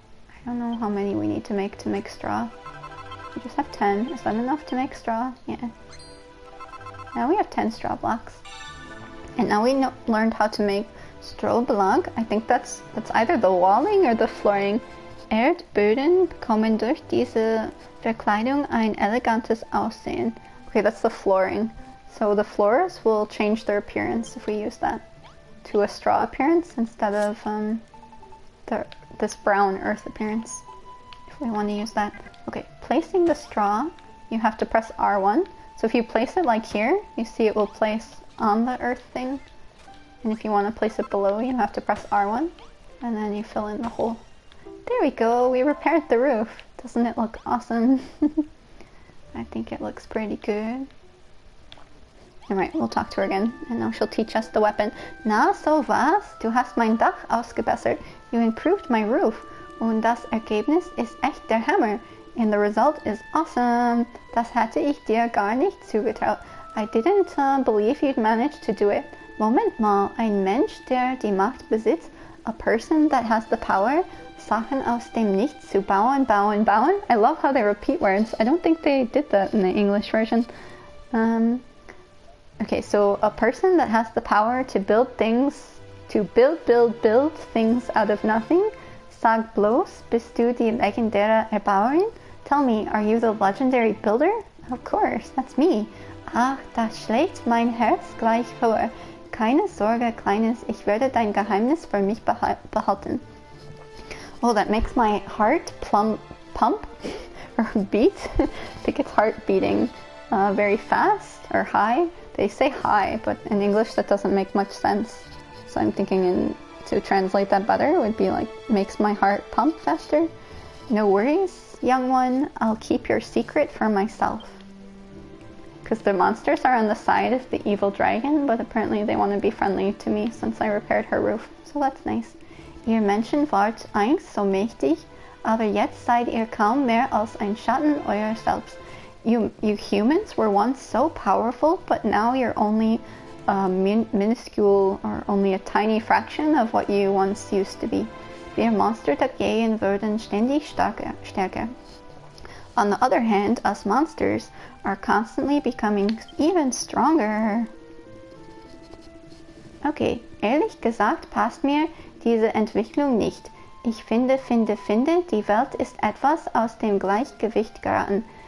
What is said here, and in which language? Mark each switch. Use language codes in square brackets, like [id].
[en] I don't know how many we need to make straw. We just have 10. Is that enough to make straw? Yeah. Now we have 10 straw blocks. And now we learned how to make Strohbelag. I think that's either the walling or the flooring. [de] Erdböden bekommen durch diese Verkleidung ein elegantes Aussehen. [en] Okay, that's the flooring. So the floors will change their appearance if we use that to a straw appearance instead of this brown earth appearance, if we want to use that. Okay, placing the straw, you have to press R1. So if you place it like here, you see it will place on the earth thing. And if you want to place it below, you have to press R1. And then you fill in the hole. There we go, we repaired the roof. Doesn't it look awesome? I think it looks pretty good. Alright, we'll talk to her again, and now she'll teach us the weapon. [de] Na, so was? Du hast mein Dach ausgebessert. [en] You improved my roof. [de] Und das Ergebnis ist echt der Hammer. [en] And the result is awesome. [de] Das hätte ich dir gar nicht zugetraut. [en] I didn't believe you'd manage to do it. [de] Moment mal, ein Mensch, der die Macht besitzt, [en] a person that has the power, [de] Sachen aus dem Nichts zu bauen, bauen, bauen. [en] I love how they repeat words. I don't think they did that in the English version. Okay, so a person that has the power to build things, to build things out of nothing. [de] Sag bloß, bist du die legendäre Erbauerin? [en] Tell me, are you the legendary builder? Of course, that's me. [de] Ach, da schlägt mein Herz gleich höher. Keine Sorge, Kleines, ich werde dein Geheimnis für mich behalten. [en] Oh, that makes my heart pump or beat. I think it's heart beating very fast or high. They say high, but in English that doesn't make much sense. So I'm thinking to translate that better would be like, makes my heart pump faster. No worries, young one, I'll keep your secret for myself. Because the monsters are on the side of the evil dragon, but apparently they want to be friendly to me since I repaired her roof. So that's nice. [de] Ihr Menschen wart einst so mächtig, aber jetzt seid ihr kaum mehr als ein Schatten euer selbst. [en] You humans were once so powerful, but now you're only a minuscule or only a tiny fraction of what you once used to be. [de] Wir Monster dagegen würden ständig stärker. [en] On the other hand, us monsters are constantly becoming even stronger. [de] Okay, ehrlich gesagt passt mir diese Entwicklung nicht. Ich finde, die Welt ist etwas aus dem Gleichgewicht geraten.